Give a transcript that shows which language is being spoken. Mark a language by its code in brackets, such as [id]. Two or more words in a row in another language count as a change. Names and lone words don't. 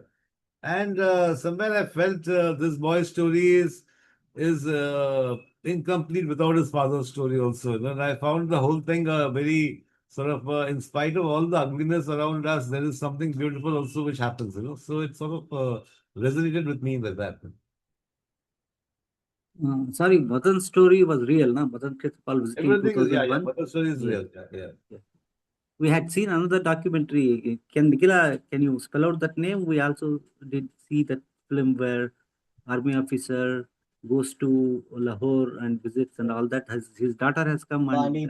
[en] And somewhere I felt this boy's story is incomplete without his father's story also. And I found the whole thing very sort of, in spite of all the ugliness around us, there is something beautiful also which happens. So it sort of resonated with me like that. Sorry, Madan's story was real, na? Madan Ketpal visiting Everything is, yeah, 2001. Mother's story is Yeah. real. Yeah. We had seen another documentary. Can Nikhila, can you spell out that name? We also did see that film where army officer goes to Lahore and visits and all that. His daughter has come and